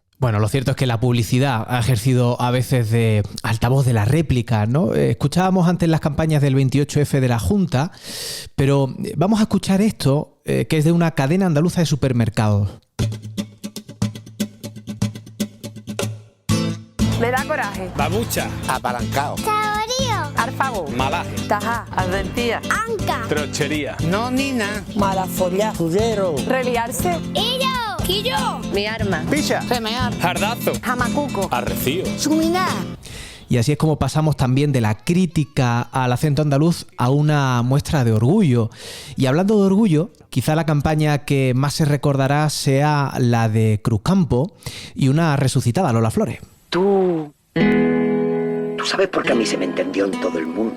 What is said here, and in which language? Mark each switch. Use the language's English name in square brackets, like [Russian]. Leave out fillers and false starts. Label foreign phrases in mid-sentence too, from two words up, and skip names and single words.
[Spanish] Bueno, lo cierto es que la publicidad ha ejercido a veces de altavoz de la réplica, ¿no? Escuchábamos antes las campañas del 28F de la Junta, pero vamos a escuchar esto, que es de una cadena andaluza de supermercados. Me da coraje. Babucha. Apalancao. Saborío. Alfago. Malaje. Tajá. Advertía. Anca. Trochería. Nonina. Malafollá. Fullero. Reliarse. Illo. Quillo. Mi arma. Picha. Remear. Jardazo. Jamacuco. Arrecío. Suminá. Y así es como pasamos también de la crítica al acento andaluz a una muestra de orgullo. Y hablando de orgullo, quizá la campaña que más se recordará sea la de Cruzcampo y una resucitada Lola Flores. Tú sabes por qué a mí se me entendió en todo el mundo.